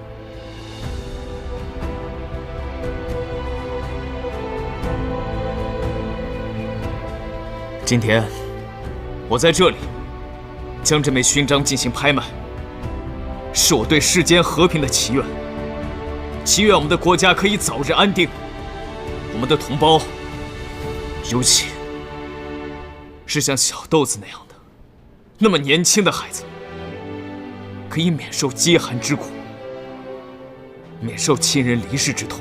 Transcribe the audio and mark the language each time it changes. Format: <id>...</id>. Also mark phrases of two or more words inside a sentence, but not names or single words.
<zh>今天，我在這裡將這枚勳章進行拍賣，是我對世間和平的祈願。祈願我們的國家可以早日安定，我們的同胞，尤其是像小豆子那樣的，那麼年輕的孩子，可以免受飢寒之苦，免受親人離世之痛。</zh>